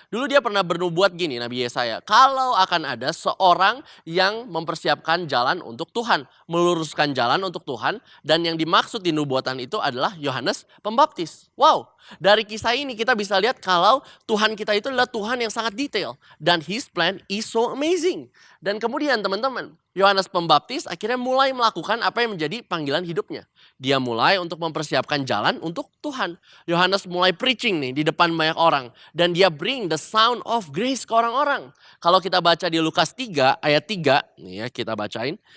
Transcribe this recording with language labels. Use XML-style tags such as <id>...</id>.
<id>Dulu dia pernah bernubuat gini Nabi Yesaya. Kalau akan ada seorang yang mempersiapkan jalan untuk Tuhan. Meluruskan jalan untuk Tuhan. Dan yang dimaksud di nubuatan itu adalah Yohanes Pembaptis. Wow, dari kisah ini kita bisa lihat kalau Tuhan kita itu adalah Tuhan yang sangat detail. Dan</id> <en>His plan is so amazing.</en> <id>Dan kemudian teman-teman, Yohanes Pembaptis akhirnya mulai melakukan apa yang menjadi panggilan hidupnya. Dia mulai untuk mempersiapkan jalan untuk Tuhan. Yohanes mulai preaching nih di depan banyak orang. Dan dia</id> <en>bring the sound of grace</en> <id>ke orang-orang. Kalau kita baca di Lukas 3 ayat 3, nih ya kita bacain.</id>